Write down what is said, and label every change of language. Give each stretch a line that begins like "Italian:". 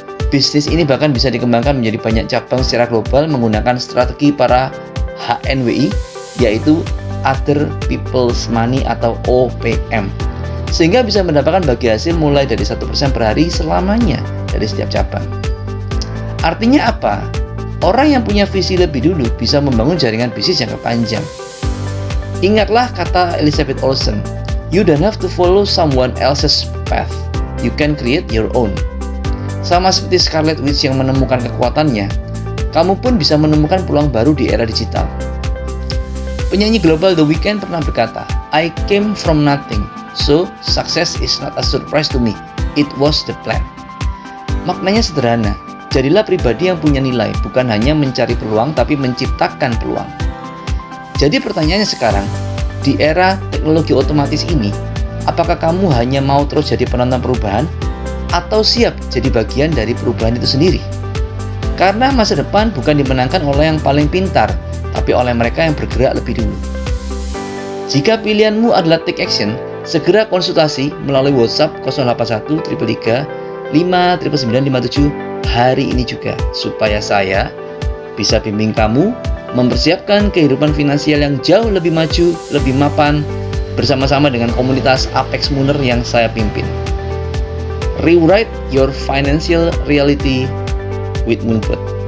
Indonesian: Bisnis ini bahkan bisa dikembangkan menjadi banyak cabang secara global menggunakan strategi para HNWI, yaitu Other People's Money atau OPM, sehingga bisa mendapatkan bagi hasil mulai dari 1% per hari selamanya dari setiap cabang. Artinya apa? Orang yang punya visi lebih dulu bisa membangun jaringan bisnis jangka panjang. Ingatlah kata
English: Elizabeth Olsen, "You don't have to follow someone else's path. You can create your own."
Indonesian: Sama seperti Scarlet Witch yang menemukan kekuatannya, kamu pun bisa menemukan peluang baru di era digital. Penyanyi global
English: The Weeknd
Indonesian: pernah berkata,
English: "I came from nothing, so success is not a surprise to me. It was the plan."
Indonesian: Maknanya sederhana. Jadilah pribadi yang punya nilai, bukan hanya mencari peluang, tapi menciptakan peluang. Jadi pertanyaannya sekarang, di era teknologi otomatis ini, apakah kamu hanya mau terus jadi penonton perubahan, atau siap jadi bagian dari perubahan itu sendiri? Karena masa depan bukan dimenangkan oleh yang paling pintar, tapi oleh mereka yang bergerak lebih dulu. Jika pilihanmu adalah
English: take action,
Indonesian: segera konsultasi melalui WhatsApp 081 333 59957 hari ini juga, supaya saya bisa bimbing kamu mempersiapkan kehidupan finansial yang jauh lebih maju, lebih mapan, bersama-sama dengan komunitas Apex Mooner yang saya pimpin.
English: Rewrite your financial reality with Moonbot.